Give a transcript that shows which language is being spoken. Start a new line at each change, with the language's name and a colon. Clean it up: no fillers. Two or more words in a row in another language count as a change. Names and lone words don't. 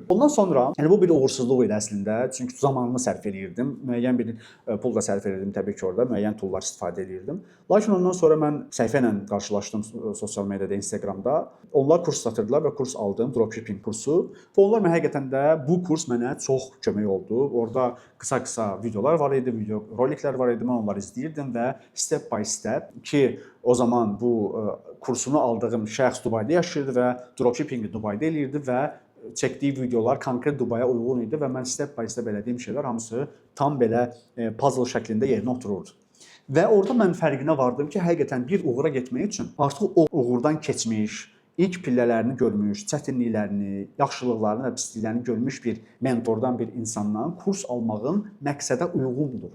Azerbaijani: Ondan sonra, yəni bu bir uğursuzluq idi əslində, çünki zamanımı sərf edirdim, müəyyən bir pul da sərf edirdim təbii ki orada, müəyyən toollar istifadə edirdim. Lakin ondan sonra mən səhifə ilə qarşılaşdım sosial mediada, Instagramda. Onlar kurs satırdılar və kurs aldım, dropshipping kursu. Və onlar mənə həqiqətən də bu kurs mənə çox kömək oldu. Orada qısa videolar var idi, video roliklər var idi. Mən onları izləyirdim və
English: step by step
Azerbaijani: ki, o zaman bu kursunu aldığım şəxs Dubayda yaşayırdı və dropshippingi Dubayda eləyirdi və çəkdiyi videolar konkret Dubaya uyğun idi və mən
English: step by step
Azerbaijani: elədiyim şeylər hamısı tam belə puzzle şəklində yerinə otururdu. Və orada mən fərqinə vardım ki, həqiqətən bir uğura getmək üçün artıq o uğurdan keçmiş, ilk pillələrini görmüş, çətinliklərini, yaxşılıqlarını və pisliklərini görmüş bir mentordan, bir insandan kurs almağın məqsədə uyğundur.